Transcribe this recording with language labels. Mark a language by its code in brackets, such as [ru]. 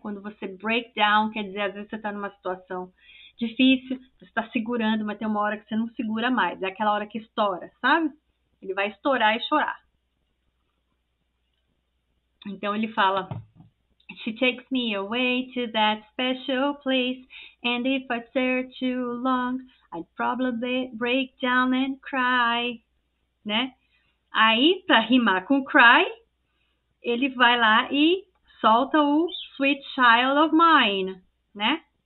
[pt] Quando você break down, quer dizer, às vezes você está numa situação difícil, você está segurando, mas tem uma hora que você não segura mais. É aquela hora que estoura, sabe? Ele vai estourar e chorar. Então ele fala: [en] She takes me away to that special place, and if I stare too long, I'd probably break down and cry, né? [pt] Aí, para rimar com cry, ele vai lá e solta o Sweet Child of Mine, né?